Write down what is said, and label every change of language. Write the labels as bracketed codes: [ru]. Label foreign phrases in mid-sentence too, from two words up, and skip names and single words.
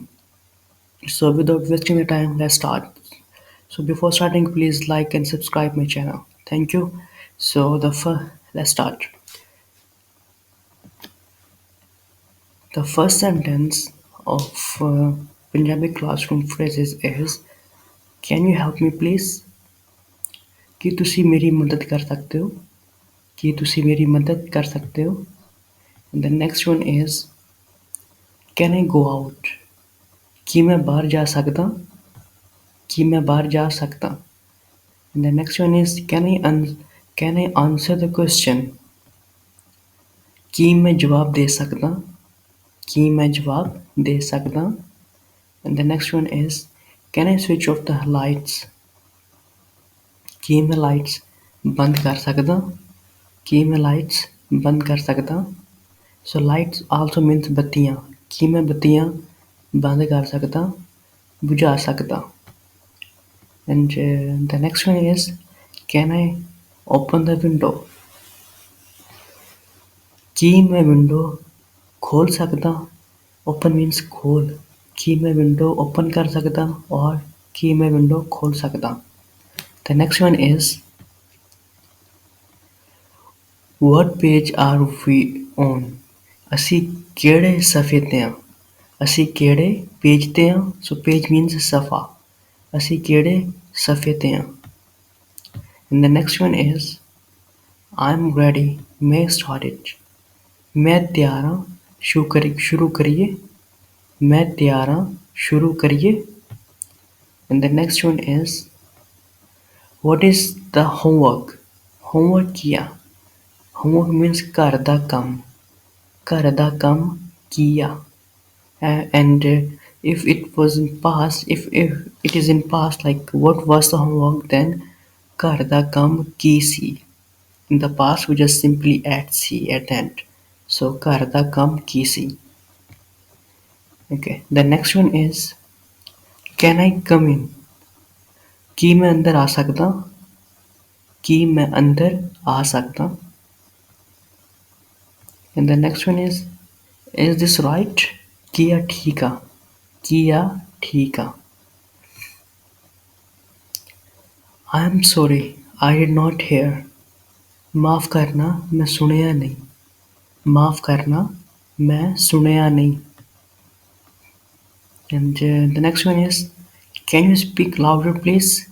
[en] So without wasting the time, let's start. So before starting, please like and subscribe my channel. Thank you. Let's start. The first sentence of Punjabi classroom phrases is, "Can you help me please?" [pa] ਕੀ ਤੁਸੀਂ ਮੇਰੀ ਮਦਦ ਕਰ ਸਕਦੇ ਹੋ? ਕੀ ਤੁਸੀਂ ਮੇਰੀ ਮਦਦ ਕਰ ਸਕਦੇ ਹੋ? [en] And the next one is, can I go out? [pa] ਕੀ ਮੈਂ ਬਾਹਰ ਜਾ ਸਕਦਾ? ਕੀ ਮੈਂ ਬਾਹਰ ਜਾ ਸਕਦਾ? [en] And the next one is, can I answer the question? [pa] ਕੀ ਮੈਂ ਜਵਾਬ ਦੇ ਸਕਦਾ? ਕੀ ਮੈਂ ਜਵਾਬ ਦੇ ਸਕਦਾ? [en] And the next one is, can I switch off the lights? [pa] ਕੀ ਮੈਂ ਲਾਈਟਸ ਬੰਦ ਕਰ ਸਕਦਾ? ਕੀ ਮੈਂ ਲਾਈਟਸ ਬੰਦ ਕਰ ਸਕਦਾ? [en] So lights also means ਬੱਤੀਆਂ. [pa] ਕੀ ਮੈਂ ਬੱਤੀਆਂ ਬੰਦ ਕਰ ਸਕਦਾ? ਬੁਝਾ ਸਕਦਾ? [en] And the next one is, can I open the window? [pa] ਕੀ ਮੈਂ ਵਿੰਡੋ ਖੋਲ ਸਕਦਾ? [en] Open means [pa] ਖੋਲ. ਕੀ ਮੈਂ ਵਿੰਡੋ open ਕਰ ਸਕਦਾ? or ਕੀ ਮੈਂ ਵਿੰਡੋ ਖੋਲ ਸਕਦਾ? [en] The next one is, what page are we on? [pa] ਅਸੀਂ ਕਿਹੜੇ ਸਫ਼ੇ ਤੇ ਹਾਂ? ਅਸੀਂ ਕਿਹੜੇ ਪੇਜ ਤੇ ਹਾਂ? [en] So page means [pa] ਸਫ਼ਾ. ਅਸੀਂ ਕਿਹੜੇ ਸਫ਼ੇ ਤੇ ਹਾਂ? [en] And the next one is, I'm ready. may start it. [pa] ਮੈਂ ਤਿਆਰ ਹਾਂ. ਸ਼ੁਰੂ ਕਰੀਏ? ਮੈਂ ਤਿਆਰ ਹਾਂ. ਸ਼ੁਰੂ ਕਰੀਏ? [en] And the next one is, what is the homework? [pa] Homework ਕੀ ਆ? [en] Homework means [pa] ਘਰ ਦਾ ਕੰਮ. ਘਰ ਦਾ ਕੰਮ ਕੀ ਆ? [en] And if it was in past, if it is in past, like what was the homework, then [pa] ਘਰ ਦਾ ਕੰਮ ਕੀ ਸੀ? [en] In the past we just simply add C at the end. [pa] So ਘਰ ਦਾ ਕੰਮ ਕੀ ਸੀ? [en] Okay, the next one is, can I come in? [pa] ਕੀ ਮੈਂ ਅੰਦਰ ਆ ਸਕਦਾ? ਕੀ ਮੈਂ ਅੰਦਰ ਆ ਸਕਦਾ? [en] And the next one is this right? [pa] ਕੀ ਆ ਠੀਕ ਆ? ਕੀ ਆ ਠੀਕ ਆ? [en] I am sorry, I did not hear. [pa] ਮਾਫ਼ ਕਰਨਾ, ਮੈਂ ਸੁਣਿਆ ਨਹੀਂ. ਮਾਫ਼ ਕਰਨਾ, ਮੈਂ ਸੁਣਿਆ ਨਹੀਂ. [en] And the next one is, can you speak louder please?